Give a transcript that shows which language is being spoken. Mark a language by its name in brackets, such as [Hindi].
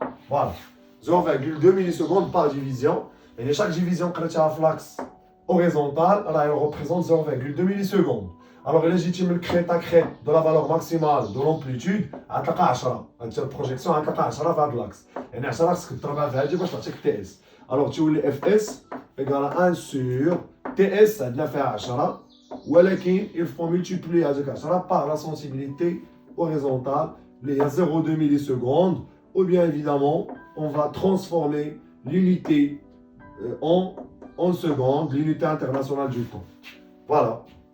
[French] Voilà, 0,2 millisecondes par division. Et chaque division qui est à l'axe horizontal, elle représente 0,2 millisecondes. Alors, il est من crête à crête de la valeur maximale de l'amplitude à 10. [Arabic] هاد البروجيكسيون à 10 في هاد لاكس. يعني 10 خصك تضربها في هادي باش تعطيك تي اس. [French] Alors, [Arabic] تولي اف اس [French] égale à 1 sur تي اس [Arabic] عندنا فيها 10 ولكن [French] il faut multiplier هذيك 10 par la sensibilité horizontale [Arabic] اللي هي [French] 0,2 millisecondes ou bien évidemment on va transformer l'unité en secondes, l'unité internationale du temps. Voilà.